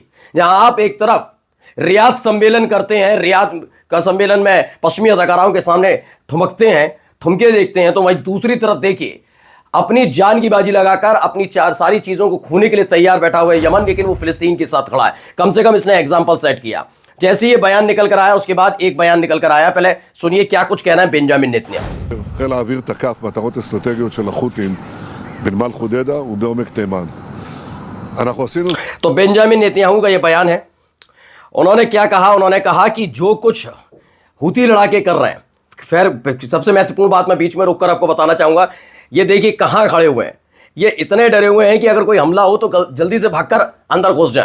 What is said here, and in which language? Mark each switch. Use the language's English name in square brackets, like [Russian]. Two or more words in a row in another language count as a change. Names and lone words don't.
[Hindi] जहां आप एक तरफ रियाद सम्मेलन करते हैं, रियाद का सम्मेलन में पश्चिमी अदाकाराओं के सामने ठुमकते हैं, ठुमके देखते हैं, तो वहीं दूसरी तरफ देखिए अपनी जान की बाजी लगाकर अपनी सारी चीजों को खोने के लिए तैयार बैठा हुआ है यमन, लेकिन वो फिलिस्तीन के साथ खड़ा है। कम से कम इसने [English] example set [Hindi] किया। जैसे ये बयान निकल कर आया उसके बाद एक बयान निकल कर आया, पहले सुनिए क्या कुछ कहना है बेंजामिन नेतन्याहू। [Hebrew] חיל האוויר תקף מטרות אסטרטגיות של החות'ים בנמל חודיידה ובעומק תימן. אנחנו עשינו... [Hindi] तो बेंजामिन नेतन्याहू का ये बयान है। उन्होंने क्या कहा? उन्होंने कहा कि जो कुछ हुती लड़ाके कर रहे हैं, फिर सबसे महत्वपूर्ण बात मैं बीच में रोककर आपको बताना चाहूंगा, ये देखिए कहां खड़े हुए हैं। ये इतने डरे हुए हैं कि अगर कोई हमला हो तो जल्दी से भागकर अंदर घुस जाएं।